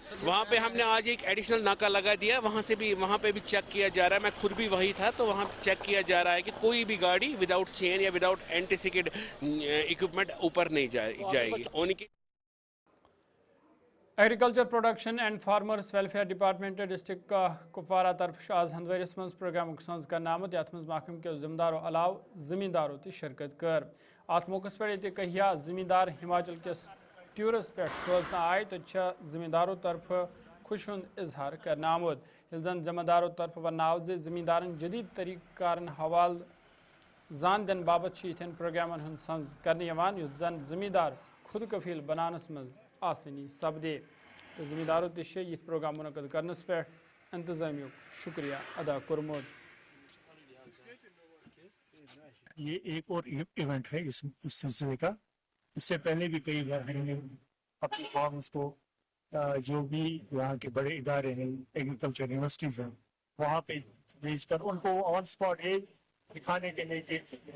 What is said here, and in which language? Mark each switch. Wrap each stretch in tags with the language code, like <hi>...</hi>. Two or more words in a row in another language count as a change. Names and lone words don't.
<ur>وہاں پہ ہم نے آج ایک ایڈیشنل ناکا لگا دیا، وہاں پہ بھی چیک کیا جا رہا ہے. میں خود بھی وہی تھا، تو وہاں چیک کیا جا رہا ہے کہ کوئی بھی گاڑی</ur> <en>without chain</en> <ur>یا</ur> <en>without anti skid equipment</en> <ur>اوپر نہیں جائے گی. ان کی</ur> <ks>ایگریکلچر پروڈکشن اینڈ فارمرس ویلفیئر ڈپارٹمنٹ ڈسٹرکٹ کپوارہ طرف آز ہندوارس مز پروگرام سنز کرنا آمد، یت مز محکمہ کے زمداروں علاوہ زمینداروں تہ شرکت کر. ات موقع پہ کہیا زمیندار ہماچل کس ٹورس پہ سوزنہ آئے، تو زمینداروں طرف خوش ہند اظہار کرنا آمد. یل زن زمینداروں طرف ون آو زمیندارن جدید طریقہ کارن حوالہ زان دن بابت یتھن پروگرامن ہند سنز کرنے یوان، یس زن زمیندار خود کفیل بنانس مز آسانی سپدے. زمینداروں تہ یت پروگرام منعقد کرنس پہ انتظامیہ شکریہ ادا کورمت.</ks> <ur>یہ ایک اور ایونٹ ہے اس سلسلے کا. اس سے پہلے بھی کئی بار ہم نے اپنی فارمز کو جو بھی یہاں کے بڑے ادارے ہیں،</ur> <en>agriculture universities</en> <ur>ہیں، وہاں پہ بھیج کر ان کو</ur> <en>on spot</en> <ur>یہ دکھانے کے لیے کہ</ur>